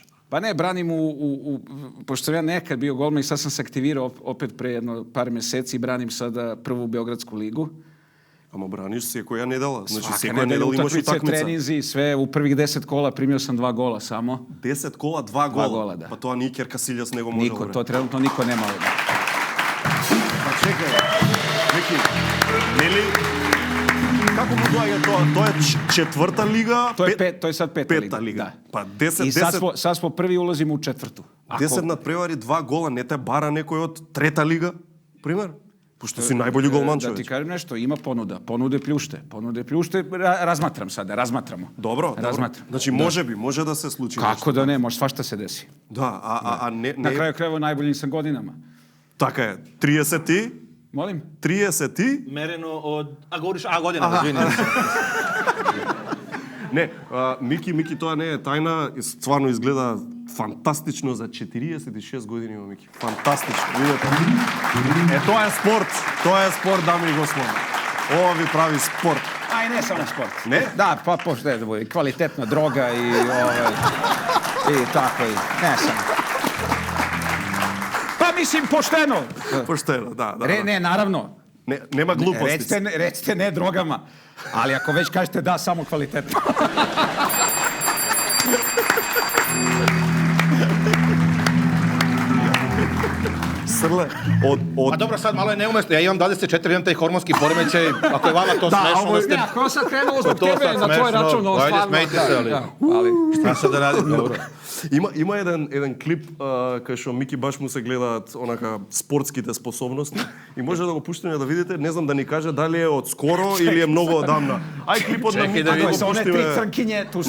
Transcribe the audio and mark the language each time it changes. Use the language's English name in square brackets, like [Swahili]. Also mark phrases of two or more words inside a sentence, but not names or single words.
[Serbian] Pa ne, branim pošto sam ja nekad bio golman i sad sam se aktivirao opet pre jedno par meseci i branim sada prvu Beogradsku ligu. [Macedonian] Ама браниш секоја недела. Значи [Serbian] Svaka [Macedonian] секоја недела имаш утакмица. [Serbian] Treninzi, sve u prvih 10 kola primio sam 2 gola samo. 10 kola, 2 gola? 2 gola, da. Pa [Macedonian] тоа ни Икер Касилјас него може. [Serbian] Niko, to trenutno niko nema. Pa čekaj, [Macedonian] Вики, нели како му доаѓа тоа? Тоа е четврта лига? [Serbian] To je sad peta liga. [Macedonian] Да. Па 10 [Serbian] I sad smo prvi ulazimo u četvrtu. [Macedonian] 10 надпревари, 2 гола, не те бара некој од трета лига, пример? Пошто си најбољи голман човек. [Serbian] Da ti kažem nešto, ima ponuda. Ponude pljušte, razmatram sada, razmatramo. Dobro. [Macedonian] Значи може да се случи. Како да не, може [Serbian] svašta se desi. [Macedonian] Да, а не... [Serbian] Na kraju krajeva najboljim sam godinama. [Macedonian] Така е, 30 ти? [Serbian] Molim? [Macedonian] 30 ти? [Serbian] Mereno od... A govoriš, godina, izvini. [Macedonian] Не, Мики, тоа не е тајна, стварно изгледа фантастично за 46 години има Мики. Фантастично, видете. Тоа е спорт, дами и господа. Ова ви прави спорт. [Serbian] A i ne samo sport. Ne? Da, pa pošto je da bude kvalitetna droga i tako i ne samo. Pa mislim pošteno. Pošteno, da. Ne, naravno. Nema gluposti. Recite ne drogama, ali ako već kažete da, samo kvalitetno. Srle, A dobro, sad malo je neumesno. Ja imam 24, imam taj hormonski poremećaj. Ako je vama to smešno da ste... Da, ako sad krenulo zbog tebe na tvoj račun, no stvarno... Ajde, smejte se, ali šta sad da radim? Dobro. [Macedonian] Има еден клип кај што Мики баш му се гледаат онака спортските способности и може да го пуштиме да видите, не знам да ни каже дали е од скоро или е многу одамна. Ај клипот на Мики да го пуштиме. [Serbian] Оне три црнкиње ту се.